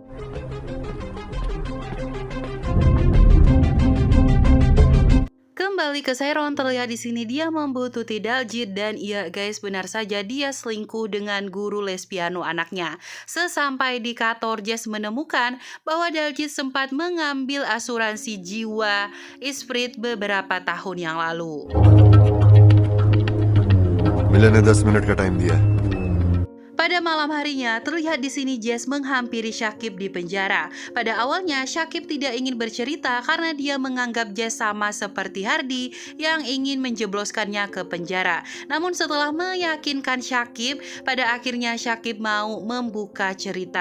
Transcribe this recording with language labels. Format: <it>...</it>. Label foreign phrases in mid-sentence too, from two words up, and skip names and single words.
<id>Kembali ke Sharon, terlihat di sini dia membuntuti Daljit dan iya guys, benar saja dia selingkuh dengan guru les piano anaknya. Sesampai di kantor Jess menemukan bahwa Daljit sempat mengambil asuransi jiwa Esprit beberapa tahun yang lalu.</id> <hi>मिलन ने 10 मिनट का टाइम दिया है।</hi> <id>Pada malam harinya, terlihat di sini Jess menghampiri Sakib di penjara. Pada awalnya, Sakib tidak ingin bercerita karena dia menganggap Jess sama seperti Hardy yang ingin menjebloskannya ke penjara. Namun setelah meyakinkan Sakib, pada akhirnya Sakib mau membuka cerita.</id>